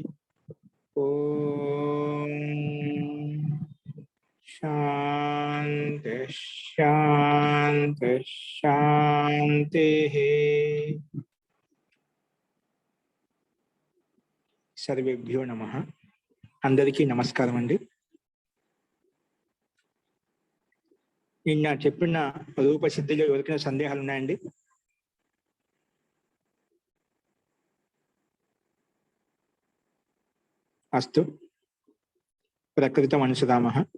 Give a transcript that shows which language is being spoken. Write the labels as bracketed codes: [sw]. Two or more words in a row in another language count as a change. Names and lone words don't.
[sa] ओम शांति शांति शांति। सर्वेभ्यो नमः। [te] అందరికీ నమస్కారం అండీ। నిన్న చెప్పిన రూపసిద్ధిలో ఎవరికైనా సందేహాలు ఉన్నాయండి? [sa] అస్తు ప్రకృతం అనుసరామః.